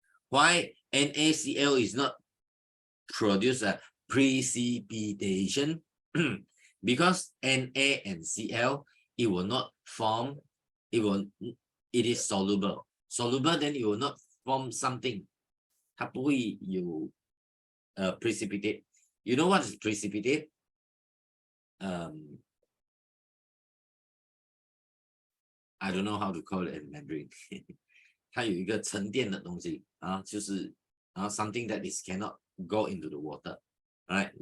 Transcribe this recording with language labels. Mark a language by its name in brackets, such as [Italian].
[English] Why NaCl is not produce a precipitation? Because Na and Cl, it will not form. It is soluble. Soluble, then it will not form something. [Chinese] 它不会有 precipitate. [English] You know what is precipitate? I don't know how to call it in Mandarin. [Chinese] 它有一个沉淀的东西啊，就是 [English] something that is cannot go into the water, right?